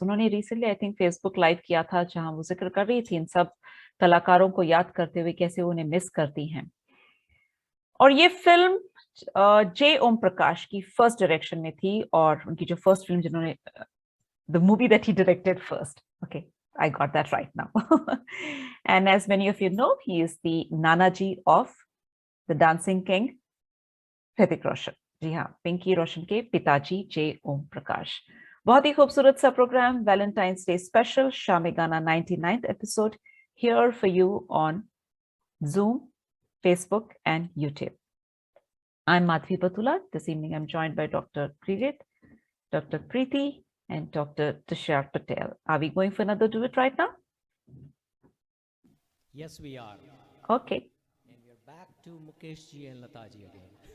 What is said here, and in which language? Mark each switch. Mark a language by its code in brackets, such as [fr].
[hi] उन्होंने recently I think Facebook live किया था, जहां वो जिक्र कर रही थी इन सब कलाकारों को याद करते हुए कैसे वो उन्हें मिस करती हैं। और ये फिल्म जे ओम प्रकाश की फर्स्ट डायरेक्शन में थी, और उनकी जो फर्स्ट फिल्म जिन्होंने, [en] The movie that he directed first, okay, I got that right now. And as many of you know, he is the Nanaji of the Dancing King, Hrithik Roshan. [hi] जी हाँ, पिंकी रोशन के पिताजी जे ओम प्रकाश। बहुत ही खूबसूरत सा प्रोग्राम, वैलेंटाइंस डे स्पेशल, शामे गाना 99th episode [en] here for you on Zoom, Facebook and YouTube. I'm Madhvi Batula. This evening I'm joined by Dr. Pririt, Dr. Preeti and Dr. Tushar Patel. Are we going for another do it right now? Yes, we are. Okay. And we are back to Mukesh ji and Lata ji again.